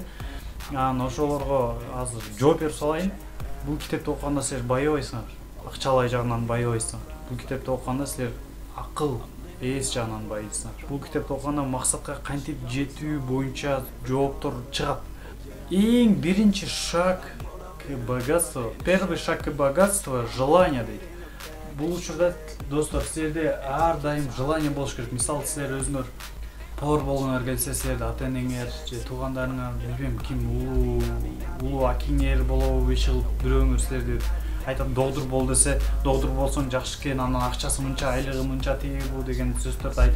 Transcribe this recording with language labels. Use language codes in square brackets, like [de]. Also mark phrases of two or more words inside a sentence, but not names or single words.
[ky] Анан ошолорго азыр жооп берип салайын. Бул китепти окуганда силер байыбайсыңар, акчалай жагынан байыбайсыңар. Бул китепти окуганда силер акыл, эс жагынан байыйсыңар. Бул китепти окуганда максатка кантип жетүү боюнча жооптор чыгат. Эң биринчи [ru] шаг к богатству, первый шаг к богатству — желание дейт. [ky] Бул учурда достор, силерде ар дайым желание болуш керек. Мисалы, силер өзүңөр повар болгуңар келсе, силерде ата-энеңер же туугандарыңар, билбейм ким, улуу акиңер болобу, иш кылып бирөөңөр силерди айтат, доктур бол десе, доктур болсоң жакшы экен, анан акчасы мынча, айлыгы мынча, тиги бул деген сөздөрдү айтат.